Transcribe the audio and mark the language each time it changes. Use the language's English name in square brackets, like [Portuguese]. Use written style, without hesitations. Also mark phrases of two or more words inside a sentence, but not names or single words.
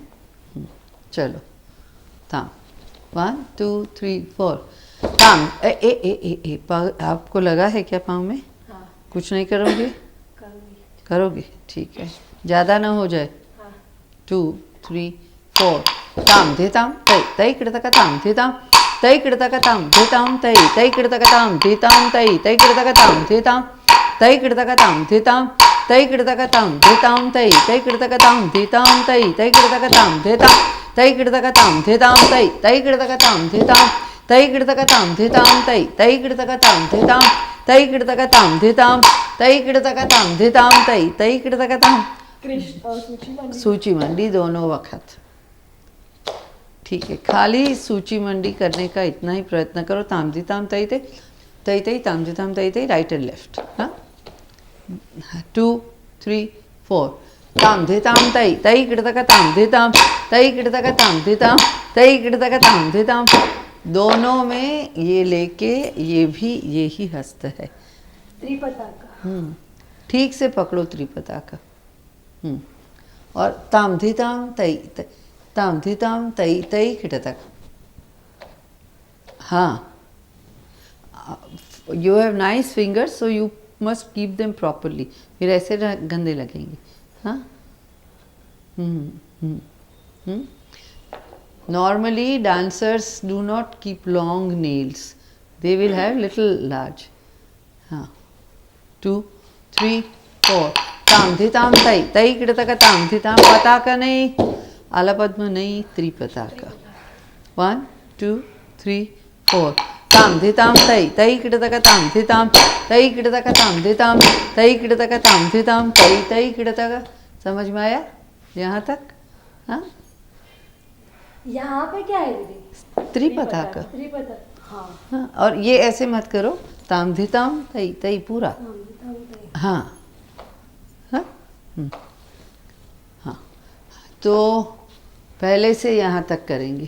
[Hindi] चलो ताम 1 2 3 4 ताम ए ए ए ए, ए आपको लगा है क्या पाँव में? हाँ कुछ नहीं करोगे? करूँगी। करोगे, ठीक है, ज़्यादा ना हो जाए। हाँ 2 3 4 ताम धिताम तई तई कृतक ताम धिताम तई कृतक ताम धिताम तई तई कृतक ताम धिताम तई तई कृतक ताम धिताम तई कृतक ताम धिताम तई कृतक ताम धिताम तई तई कृतक ताम धिताम तई तई कृतक ताम धिताम तई कृतक ताम धिताम तई तई कृतक ताम धिताम तई कृतक ताम धिताम तई तई कृतक ताम धिताम तई कृतक ताम धिताम तई कृतक ताम धिताम तई तई कृतक ताम। सूची मंडी दोनों वक्त, ठीक है। खाली सूची मंडी करने का इतना ही प्रयत्न करो। ताम धिताम तई तई तई तई ताम धिताम तई तई, [English] right and left. हाँ 2 3 4 ताम धिताम तई तई कृतक ताम धिताम तई कृतक ताम धिताम तई कृतक ताम धिताम। [Hindi] दोनों में ये लेके ये भी यही हस्त है। त्रिपताका। ठीक से पकड़ो त्रिपताका। और ताम धिताम तई ताम धिताम तई तई कृतक। हाँ, [English] you have nice fingers so you must keep them properly, [Hindi] फिर ऐसे गंदे लगेंगे। [English] हाँ Normally dancers do not keep long nails, they will have little large. हाँ 2 3 4 ताम धिताम तई तई कृतक ताम धिताम [Hindi] पताका नहीं, आलापद्म नहीं, त्रिपताका। 1 2 3 4 ताम धिताम तई तई कृतक ताम धिताम तई कृतक ताम धिताम तई कृतक ताम धिताम तई तई कृतक। समझ में आया यहाँ तक? हाँ यहाँ पे क्या है दीदी? त्रिपताका। त्रिपताका। हाँ हाँ, और ये ऐसे मत करो, ताम धिताम तई तई पूरा। हाँ हाँ हाँ, तो पहले से यहाँ तक करेंगे।